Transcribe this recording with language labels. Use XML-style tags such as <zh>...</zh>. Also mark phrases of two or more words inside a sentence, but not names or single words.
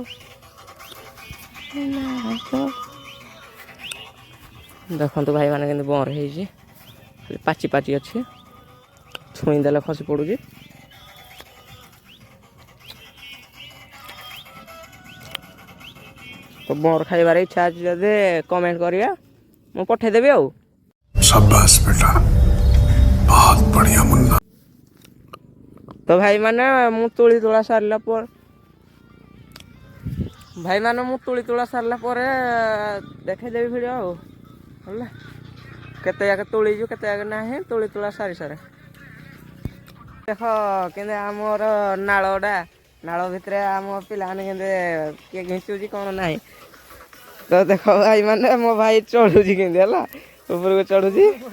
<or>ଦେଖନ୍ତୁ ଭାଇ ମାନେ କେମିତି ବଣରେ ହେଇଛି ପାଚି ପାଚି ଅଛି ଛୁଇଁ ଦେଲେ ଖସି ପଡୁଛି ତ ବଣର ଖାଇବାରେ ଇଚ୍ଛା ଅଛି ଯଦି କମେଣ୍ଟ କରିବା ମୁଁ ପଠେଇଦେବି ଆଉ</or> <hi>शाबाश बेटा बहुत बढ़िया मुन्ना</hi> <or>ତ ଭାଇମାନେ ମୁଁ ତୁଳା ସାରିଲା ପରେ ଭାଇମାନେ ମୁଁ ତୁଳା ସାରିଲା ପରେ ଦେଖେଇଦେବି ଭିଡ଼ିଓ ଆଉ ହେଲା କେତେ ଜାଗା ତୁଳିଛୁ କେତେ ଜାଗା ନାହିଁ ତୁଳା ସାରି ସାରେ ଦେଖ କିନ୍ତୁ ଆମର ନାଳ ଭିତରେ ଆମ ପିଲାମାନେ କେମିତି କିଏ ଘିଞ୍ଚୁଛି କ'ଣ ନାହିଁ ତ ଦେଖ ଭାଇମାନେ ମୋ ଭାଇ ଚଢ଼ୁଛି କେମିତି ହେଲା ଉପରକୁ ଚଢ଼ୁଛି</or>